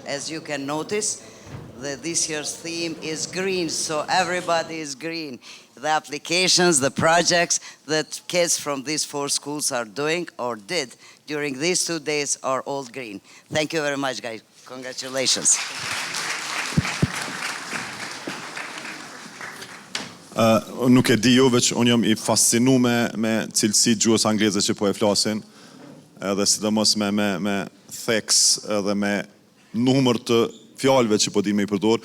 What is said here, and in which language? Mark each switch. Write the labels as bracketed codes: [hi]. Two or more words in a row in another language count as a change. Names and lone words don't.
[en] As you can notice, this year's theme is green, so everybody is green. The applications, the projects that kids from these 4 schools are doing or did during these 2 days are all green. Thank you very much, guys. Congratulations. [sq] Nuk e di jo, veç unë jam I fascinu me cilësi gjuhës angleze që po e flasin, edhe sidomos me theks edhe me numër të fjalëve që po di me I përdor.